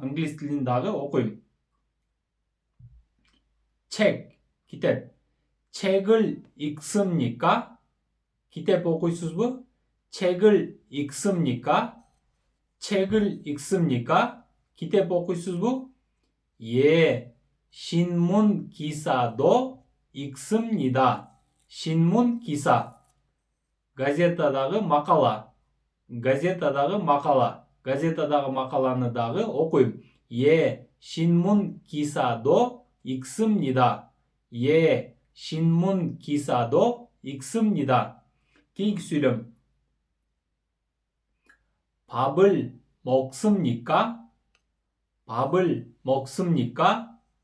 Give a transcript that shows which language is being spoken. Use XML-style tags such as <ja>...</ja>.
<ky>англис тилин дагы окуйм.</ky> <ko>책, 기텝. 책을 읽습니까?</ko> <ky>기텝 окуйсузбу?</ky> <ko>책을 읽습니까? 책을 읽습니까?</ko> <ky>기텝 окуйсузбу?</ky> <ko>예, 신문 기사도 읽습니다. 신문 기사.</ko> <ky>газетадагы макала. газетадагы макала. газетадагы макаланы дагы окуйм.</ky> <ko>예, 신문 기사도 읽습니다. 예, 신문 기사도 읽습니다.</ko> <ky>кийинки сүйлөм.</ky> <ko>밥을 먹습니까? 밥을 먹습니까?</ko>